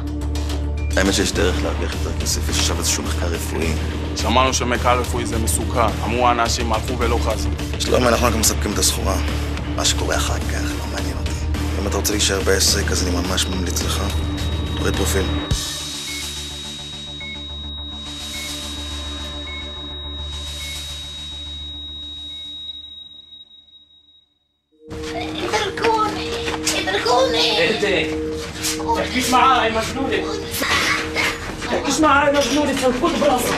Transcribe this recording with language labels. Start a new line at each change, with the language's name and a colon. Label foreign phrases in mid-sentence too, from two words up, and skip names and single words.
Hebrew: האמת שיש דרך להרוויח יותר כסף, יש עכשיו איזשהו מחקר רפואי. שמענו שמחקר רפואי זה מסוכן. אמרו האנשים הלכו ולא חזרו. שלומי, אנחנו רק מספקים את הסחורה. מה שקורה אחר כך לא מעניין אותי. אם אתה רוצה להישאר בעסק, אז אני ממש ממליץ לך. תוריד פרופיל.
Arabic: تحكيش معاها يا مجنونة. تحكيش معاها يا مجنونة، تفوت براسك.